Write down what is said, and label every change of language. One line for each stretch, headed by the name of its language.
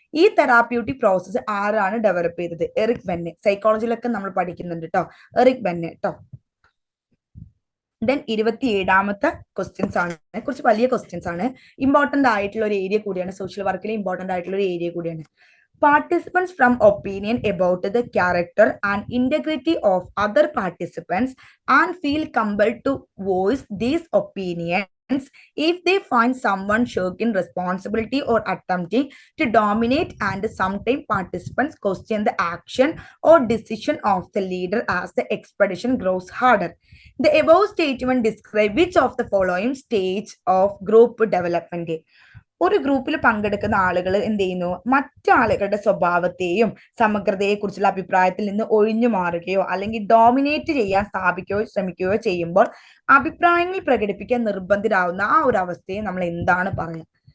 Malayalam: ഈ therapeutic process ആരാണ് develop ചെയ്തത്? എറിക് ബെന്നെ. സൈക്കോളജിയിലൊക്കെ നമ്മൾ പഠിക്കുന്നുണ്ട് കേട്ടോ, എറിക് ബെന്നെ കേട്ടോ. ദെൻ 27ാമത്തെ ക്വസ്റ്റ്യൻസ് ആണ്, കുറച്ച് വലിയ ക്വസ്റ്റ്യൻസ് ആണ്, ഇമ്പോർട്ടന്റ് ആയിട്ടുള്ള ഒരു ഏരിയ കൂടിയാണ്, സോഷ്യൽ വർക്കിലെ ഇമ്പോർട്ടന്റ് ആയിട്ടുള്ള ഒരു ഏരിയ കൂടിയാണ്.
English: Participants from opinion about the character and integrity of other participants and feel compelled to voice these opinions if they find someone shirking responsibility or attempting to dominate, and sometimes participants question the action or decision of the leader as the expedition grows harder. The above statement describe which of the following stage of group development?
Malayalam: ഒരു ഗ്രൂപ്പിൽ പങ്കെടുക്കുന്ന ആളുകൾ എന്ത് ചെയ്യുന്നു, മറ്റാളുകളുടെ സ്വഭാവത്തെയും സമഗ്രതയെ കുറിച്ചുള്ള അഭിപ്രായത്തിൽ നിന്ന് ഒഴിഞ്ഞു മാറുകയോ അല്ലെങ്കിൽ ഡോമിനേറ്റ് ചെയ്യാൻ ശ്രമിക്കുകയോ ചെയ്യുമ്പോൾ അഭിപ്രായങ്ങൾ പ്രകടിപ്പിക്കാൻ നിർബന്ധിതരാകുന്ന ആ ഒരു അവസ്ഥയെ നമ്മൾ എന്താണ് പറയുക?